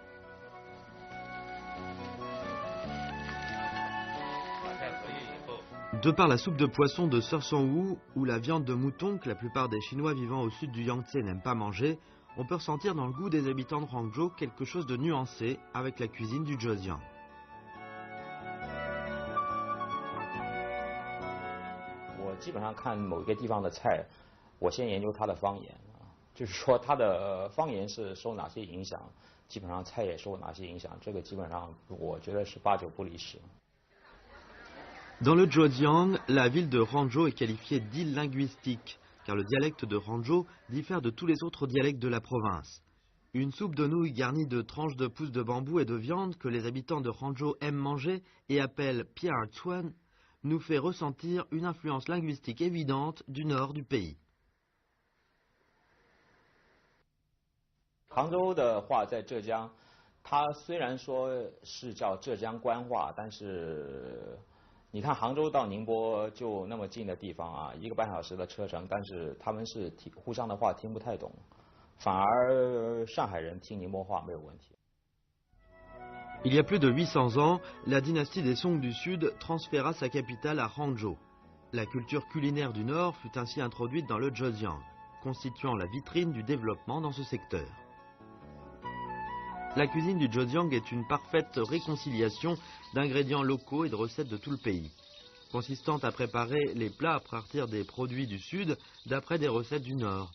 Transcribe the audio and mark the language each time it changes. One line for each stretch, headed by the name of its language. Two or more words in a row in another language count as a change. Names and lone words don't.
French: De par la soupe de poisson de Sersong-Wu ou la viande de mouton que la plupart des Chinois vivant au sud du Yangtze n'aiment pas manger, on peut ressentir dans le goût des habitants de Hangzhou quelque chose de nuancé avec la cuisine du Zhejiang.
Chinese: 我基本上看某一个地方的菜，我先研究它的方言啊，就是说它的方言是受哪些影响，基本上菜也受哪些影响，这个基本上我觉得是8、9不离10。
French: Dans le Zhejiang, la ville de Hangzhou est qualifiée d'île linguistique, car le dialecte de Hangzhou diffère de tous les autres dialectes de la province. Une soupe de nouilles garnie de tranches de pousses de bambou et de viande que les habitants de Hangzhou aiment manger et appellent Piar Chuan nous fait ressentir une influence linguistique évidente du nord du pays.
Chinese: 杭州的话，在浙江，它虽然说是叫浙江官话，但是你看杭州到宁波就那么近的地方啊，1个半小时的车程，但是他们是互相的话听不太懂，反而上海人听宁波话没有问题。
French: Il y a plus de 800 ans, la dynastie des Song du Sud transféra sa capitale à Hangzhou. La culture culinaire du Nord fut ainsi introduite dans le Zhejiang, constituant la vitrine du développement dans ce secteur. La cuisine du Zhejiang est une parfaite réconciliation d'ingrédients locaux et de recettes de tout le pays, consistant à préparer les plats à partir des produits du Sud d'après des recettes du Nord.